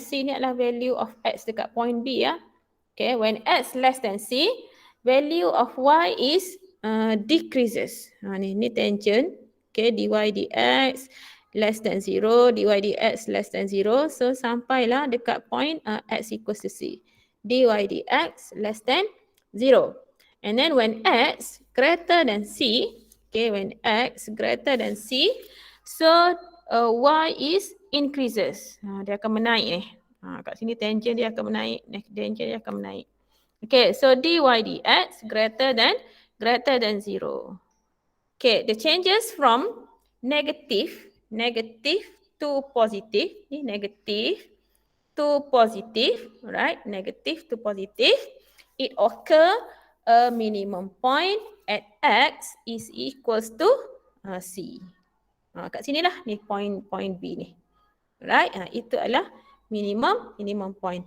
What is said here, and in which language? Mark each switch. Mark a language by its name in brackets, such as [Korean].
[Malay] C ni adalah [English] value of x [Malay] dekat point B ya. [English] Okay, when x less than c, value of y is decreases. [Malay] Ni [English] tangent. Okay, dy dx less than 0, dy dx less than 0. So [Malay] sampailah dekat [English] point x equals to c. Dy dx less than 0. And then when x greater than c, okay, when x greater than c, so y is increases. [Malay] Dia akan menaik ni. Kat sini tangent dia akan menaik, tangent dia akan menaik. [English] Okay, so dy dx greater than 0. Okay, the changes from negative to positive, [Malay] ni [English] negative to positive, right? Negative to positive, it occur a minimum point at x is equals to c. [Malay] Kat sini lah ni point B ni. [English] Right? [Malay] Itu adalah minimum point.